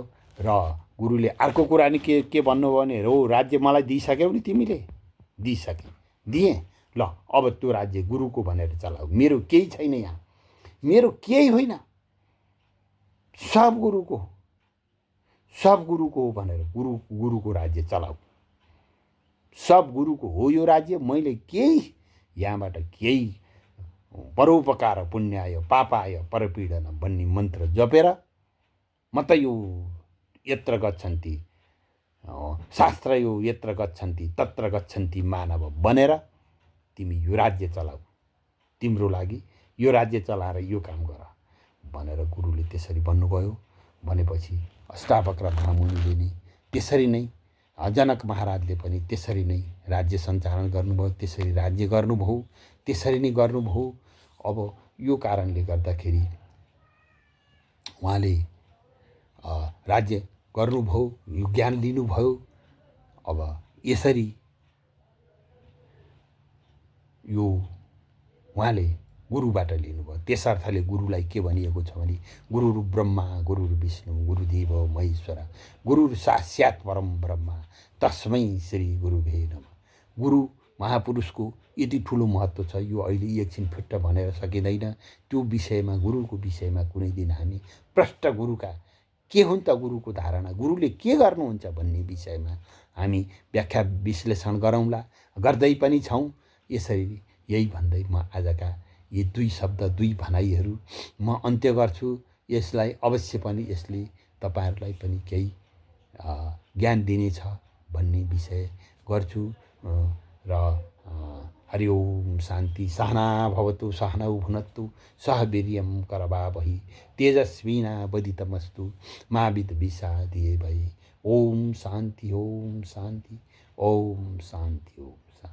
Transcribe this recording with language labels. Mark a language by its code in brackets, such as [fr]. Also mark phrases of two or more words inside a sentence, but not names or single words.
[ne] र गुरुले अर्को कुरा नि के भन्नुभयो भने, हो राज्य मलाई दिइसक्यौ नि तिमीले, दिएँ, ल अब त्यो राज्य गुरुको भनेर चलाऊ, मेरो केही छैन यहाँ, मेरो केही होइन, सब गुरुको हो भनेर गुरुको राज्य चलाऊ, सब गुरुको हो यो राज्य। मैले केही यहाँबाट केही [sa] परोपकार पुण्याय पापाय परपीडन [ne] भन्ने मन्त्र जपेर म त यो [sa] यत्र गच्छन्ति [ne] शास्त्र यो [sa] यत्र गच्छन्ति तत्र गच्छन्ति [ne] मानव बनेर तिमी यो राज्य चलाऊ, तिम्रो लागि यो राज्य चलाएर यो काम गर भनेर गुरुले त्यसरी भन्नुभयो। भनेपछि अष्टावक्र महामुनिले नै त्यसरी नै, जनक महाराजले पनि त्यसरी नै राज्य सञ्चालन गर्नुभयो, त्यसरी राज्य गर्नुभयो, त्यसरी नै गर्नुभयो। अब यो कारणले गर्दाखेरि उहाँले राज्य गर्नुभयो, यो ज्ञान लिनुभयो। अब यसरी यो उहाँले गुरुबाट लिनुभयो। त्यसर्थले गुरुलाई के भनिएको छ भने, [sa] गुरुरु ब्रह्मा गुरुरु विष्णु गुरुदेव महेश्वर गुरुरु साक्षात् परम ब्रह्मा तस्मै श्री गुरुभे नमः। [ne] गुरु महापुरुषको यति ठुलो महत्त्व छ, यो अहिले एकछिन फिट्ट भनेर सकिँदैन। त्यो विषयमा, गुरुको विषयमा कुनै दिन हामी प्रष्ट गुरुका के हुन् त गुरुको धारणा, गुरुले के गर्नुहुन्छ भन्ने विषयमा हामी व्याख्या विश्लेषण गरौँला, गर्दै पनि छौँ। यसरी यही भन्दै म आजका यी दुई भनाइहरू म अन्त्य गर्छु। यसलाई अवश्य पनि यसले तपाईँहरूलाई पनि केही ज्ञान दिनेछ भन्ने विषय गर्छु। र [sa] हरि ओम शान्ति। सहना भवतु सहनौ भुनक्तु सह वीर्यं करवावहै तेजस्विनावधीतमस्तु मा विद्विषावहै। ओम शान्ति, ओम शान्ति, ओम शान्ति, ओम।